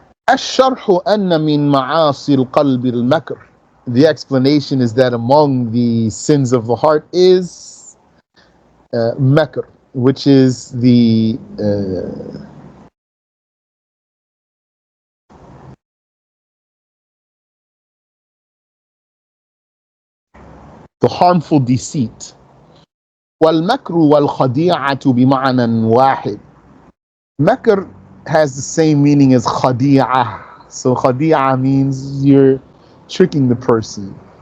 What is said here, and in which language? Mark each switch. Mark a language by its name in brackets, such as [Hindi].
[Arabic] الشرح أن من معاصي القلب المكر. [English] The explanation is that among the sins of the heart is makr, which is the harmful deceit. [Arabic] والمكر والخديعة بمعنى واحد. [English] Makr has the same meaning as khadi'ah. So khadi'ah means you're tricking the person.